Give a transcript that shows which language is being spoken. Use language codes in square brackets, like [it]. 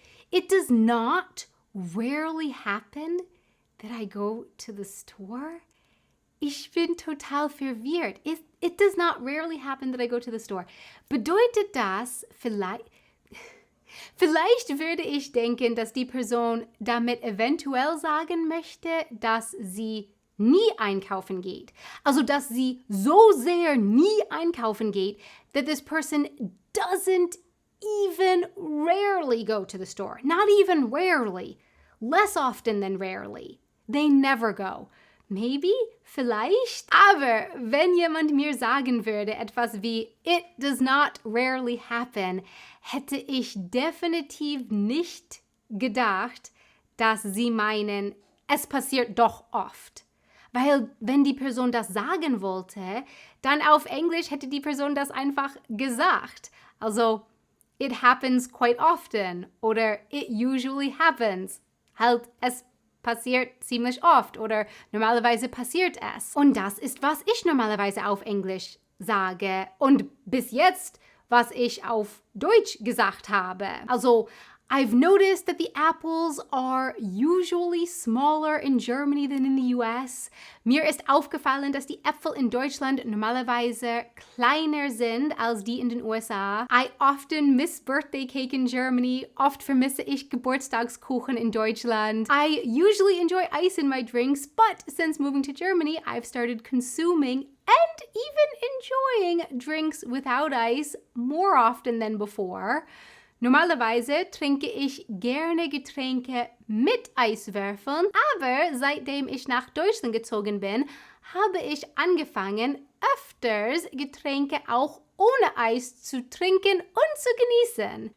[en] It does not rarely happen that I go to the store? [de] Ich bin total verwirrt. [en] It does not rarely happen that I go to the store. [de] Bedeutet das vielleicht würde ich denken, dass die Person damit eventuell sagen möchte, dass sie nie einkaufen geht. Also, dass sie so sehr nie einkaufen geht, [en] that this person doesn't even rarely go to the store. Not even rarely. Less often than rarely. They never go. Maybe, vielleicht. [de] Aber wenn jemand mir sagen würde, etwas wie [en] "It does not rarely happen", [de] hätte ich definitiv nicht gedacht, dass sie meinen, es passiert doch oft. Weil wenn die Person das sagen wollte, dann auf Englisch hätte die Person das einfach gesagt. [en] Also, it happens quite often oder it usually happens. [de] Halt, es passiert ziemlich oft oder normalerweise passiert es. Und das ist, was ich normalerweise auf Englisch sage und bis jetzt, was ich auf Deutsch gesagt habe. [en] Also, I've noticed that the apples are usually smaller in Germany than in the US. [de] Mir ist aufgefallen, dass die Äpfel in Deutschland normalerweise kleiner sind als die in den USA. [en] I often miss birthday cake in Germany. [de] Oft vermisse ich Geburtstagskuchen in Deutschland. [en] I usually enjoy ice in my drinks, but since moving to Germany, I've started consuming and even enjoying drinks without ice more often than before. [de] Normalerweise trinke ich gerne Getränke mit Eiswürfeln, aber seitdem ich nach Deutschland gezogen bin, habe ich angefangen, öfters Getränke auch ohne Eis zu trinken und zu genießen.